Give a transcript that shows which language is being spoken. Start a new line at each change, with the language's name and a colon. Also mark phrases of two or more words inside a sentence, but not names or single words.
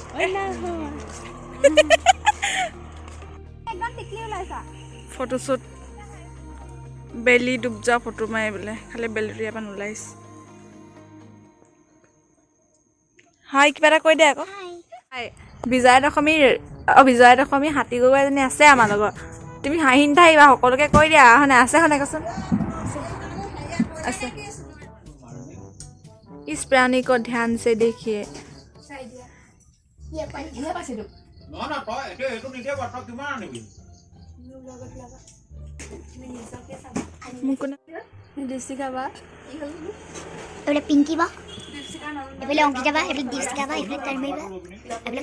Assamese: ফটোশ্বুট বেলি ডুব যোৱা ফটো মাৰি বোলে খালি বেলিটো ইয়াৰ পৰা নোলাইছে হাই কিবা এটা কৈ দে আকৌ হাই বিজয়া দশমী হাতী গৰু এজনী আছে আমাৰ লগত তুমি হাঁহি নাথাকিবা সকলোকে কৈ দিয়া হয়নে আছে হয়নে কচোন আছে
Hindi: इस प्राणी को ध्यान से देखिए
Assamese: পিংকি বা এইফালে অংকিতা বা এইফালে দীপশিখা বা এইফালে তন্ময়ী বা এইফালে